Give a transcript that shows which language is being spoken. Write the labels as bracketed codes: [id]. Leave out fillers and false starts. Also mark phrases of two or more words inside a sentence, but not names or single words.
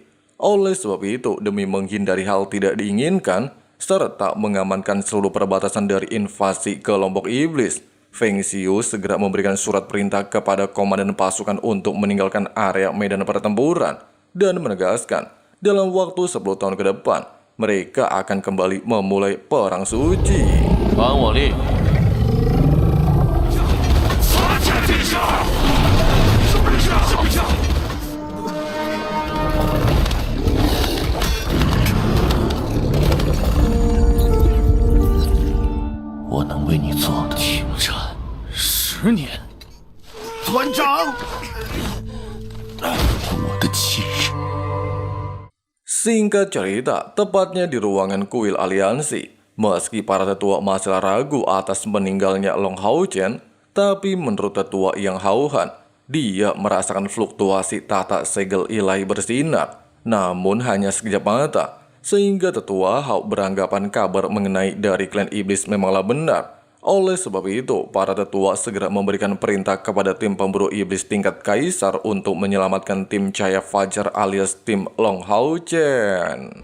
[id] Oleh sebab itu, demi menghindari hal tidak diinginkan, serta mengamankan seluruh perbatasan dari invasi kelompok iblis, Feng Xiu segera memberikan surat perintah kepada komandan pasukan untuk meninggalkan area medan pertempuran dan menegaskan dalam waktu 10 tahun ke depan mereka akan kembali memulai perang suci. [zh] Wang Woli. 我能为你做的停战10年。团长，我的妻人。 [id] Singkat cerita, tepatnya di ruangan kuil aliansi, meski para tetua masih ragu atas meninggalnya Long Hao Chen, tapi menurut tetua yang hauhan, dia merasakan fluktuasi tata segel ilahi bersinar, namun hanya sekejap mata, sehingga tetua Hao beranggapan kabar mengenai dari klan iblis memanglah benar. Oleh sebab itu, para tetua segera memberikan perintah kepada tim pemburu iblis tingkat kaisar untuk menyelamatkan tim Cahaya Fajar alias tim Long Hao Chen.